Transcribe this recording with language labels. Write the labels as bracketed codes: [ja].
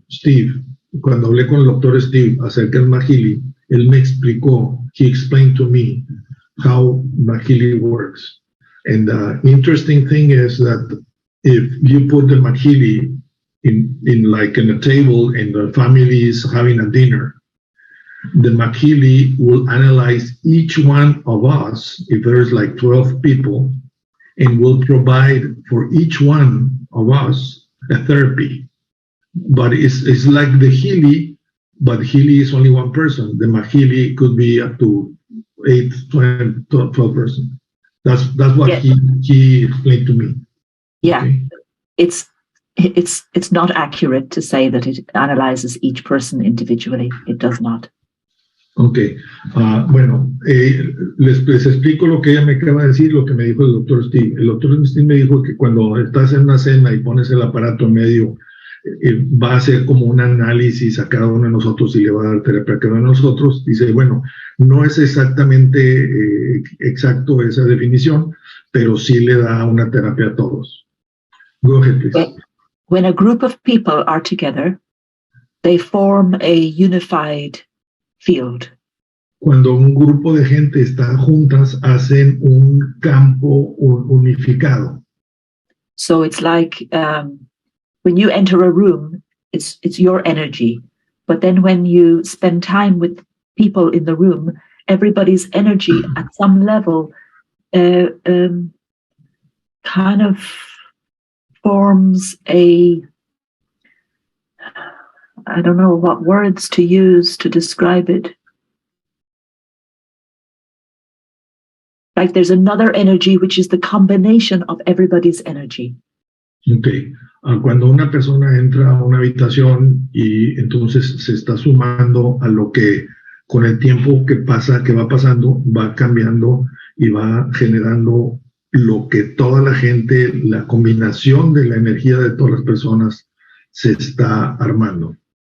[es] Steve, cuando hablé con el doctor Steve acerca del Mahili, él me explicó, [en] he explained to me how Mahili works. And the interesting thing is that if you put the Mahili in a table and the family is having a dinner, the Mahili will analyze each one of us, if there's like 12 people, and will provide for each one of us a therapy. But it's like the Healy, but Healy is only one person. The Mahili could be up to 8, 12 persons. That's what he explained to me. Yeah, okay. It's not accurate to say that it analyzes each person individually. It does not. [es] Ok, bueno, les explico lo que ella me acaba de decir, lo que me dijo el doctor Steve. El doctor Steve me dijo que cuando estás en una cena y pones el aparato en medio, va a hacer como un análisis a cada uno de nosotros y le va a dar terapia a cada uno de nosotros. Dice, bueno, no es exactamente exacto esa definición, pero sí le da una terapia a todos. [en] Go ahead, please. When a group of people are together, they form a unified field. [es] Cuando un grupo de gente está juntas, hacen un campo unificado. [en] So it's like when you enter a room, it's your energy. But then when you spend time with people in the room, everybody's energy at some level kind of forms I don't know what words to use to describe it. Like there's another energy which is the combination of everybody's energy. Okay. [es] Cuando una persona entra a una habitación y entonces se está sumando a lo que con el tiempo que va pasando, va cambiando y va generando lo que toda la gente, la combinación de la energía de todas las personas se está armando.